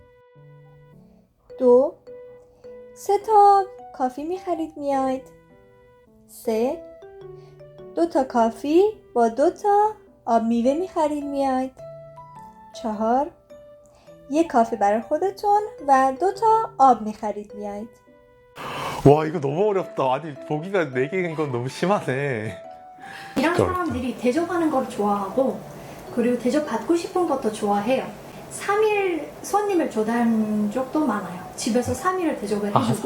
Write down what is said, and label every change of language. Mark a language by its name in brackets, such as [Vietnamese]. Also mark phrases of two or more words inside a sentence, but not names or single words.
[Persian] 2. 3 تا کافی میخرید میاید. 3. 2 تا کافی با 2 تا آب میوه میخرید میاید. 4. یک کافی برای خودتون و 2 تا آب میخرید میاید. [Korean] 와, 이거 너무 어렵다. 아니, 보기가 4개인 건 너무 심하네. 이런 사람들이 대접하는 걸 좋아하고 그리고 대접받고 싶은 것도 좋아해요. 3일 손님을 초대한 적도 많아요. 집에서 3일을 대접을 해주고